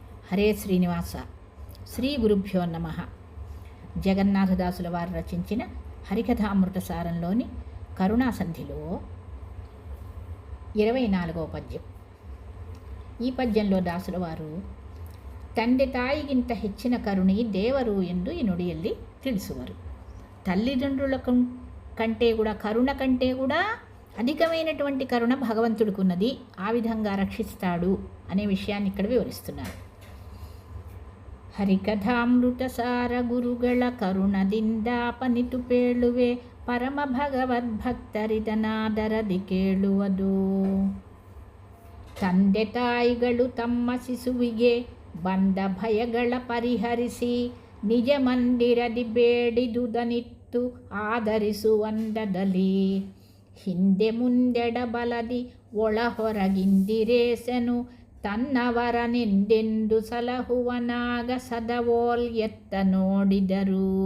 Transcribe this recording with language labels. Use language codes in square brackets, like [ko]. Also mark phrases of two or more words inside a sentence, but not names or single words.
[te] హరే శ్రీనివాస. శ్రీ గురుభ్యో నమ. జగన్నాథదాసుల వారు రచించిన హరికథామృత సారంలోని కరుణాసంధిలో 24వ పద్యం. ఈ పద్యంలో దాసుల వారు [kn] ತಂದೆ ತಾಯಿಗಿಂತ ಹೆಚ್ಚಿನ ಕರುಣಿ ದೇವರು ಎಂದು ಈ ನುಡಿಯಲ್ಲಿ ತಿಳಿಸುವರು. [te] తల్లిదండ్రుల కంటే కూడా కరుణ కంటే కూడా అధికమైనటువంటి కరుణ భగవంతుడికి ఉన్నది. ఆ విధంగా రక్షిస్తాడు అనే విషయాన్ని ఇక్కడ వివరిస్తున్నారు. [kn] ಹರಿಕಥಾಮೃತ ಸಾರ ಗುರುಗಳ ಕರುಣದಿಂದ ಪನಿತು ಪೇಳುವೆ ಪರಮ ಭಗವದ್ಭಕ್ತರಿದನಾದರದಿ ಕೇಳುವುದು. ತಂದೆ ತಾಯಿಗಳು ತಮ್ಮ ಶಿಶುವಿಗೆ ಬಂದ ಭಯಗಳ ಪರಿಹರಿಸಿ ನಿಜ ಮಂದಿರದಿ ಬೇಡಿದುದನಿತ್ತು ಆಧರಿಸುವಂದದಲ್ಲಿ ಹಿಂದೆ ಮುಂದೆಡ ಬಲದಿ ಒಳ ಹೊರಗಿಂದಿರೇಸನು ತನ್ನವರನೆಂದೆಂದು ಸಲಹುವನಾಗ ಸದವೋಲ್ ಎತ್ತ ನೋಡಿದರು.